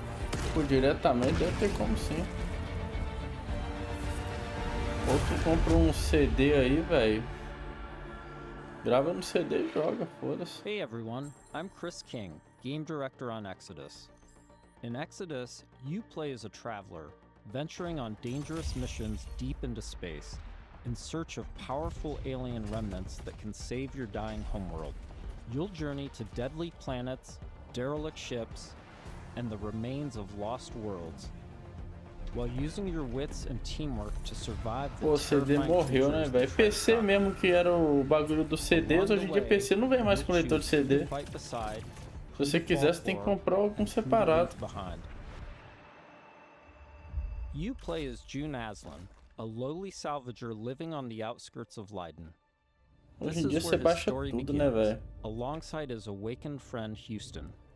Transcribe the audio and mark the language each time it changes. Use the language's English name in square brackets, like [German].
[Portuguese] Tipo, diretamente deve ter como sim. Ou tu compra um CD aí, velho. Grava no CD e joga, foda-se. [English] Hey everyone, I'm Chris King, Game Director on Exodus. In Exodus, you play as a traveler, venturing on dangerous missions deep into space, in search of powerful alien remnants that can save your dying homeworld. You'll journey to deadly planets, derelict ships, and the remains of lost worlds, while using your wits and teamwork to survive the [Portuguese] Pô, o CD morreu, né, velho? PC mesmo que era o bagulho dos CDs, hoje em dia PC não vem mais com leitor de CD. Se você quiser, você tem que comprar algum separado. [English] You play as June Aslan, a lowly salvager living on the outskirts of Leiden. [Portuguese] Hoje em dia você baixa tudo, né, velho? [English] Alongside his awakened friend Houston.